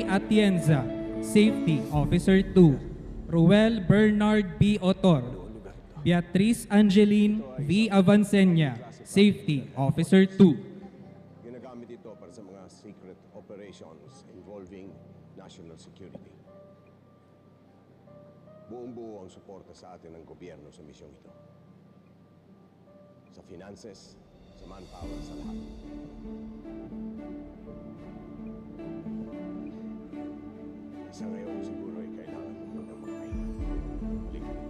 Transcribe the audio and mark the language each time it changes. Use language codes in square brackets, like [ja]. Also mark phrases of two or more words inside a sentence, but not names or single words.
[en] Atienza, Safety Officer 2. Ruel Bernard B. Otor. Beatrice Angeline V. Avancenia, Safety Officer 2. [tl] Ginagamit ito para sa mga [en] secret operations involving national security. [tl] Buong-buo ang suporta sa atin ng gobyerno sa misyong ito. sa finances, sa manpower, sa lahat. Sa ngayon, siguro ay kailangan mo munang magpahinga. Balik.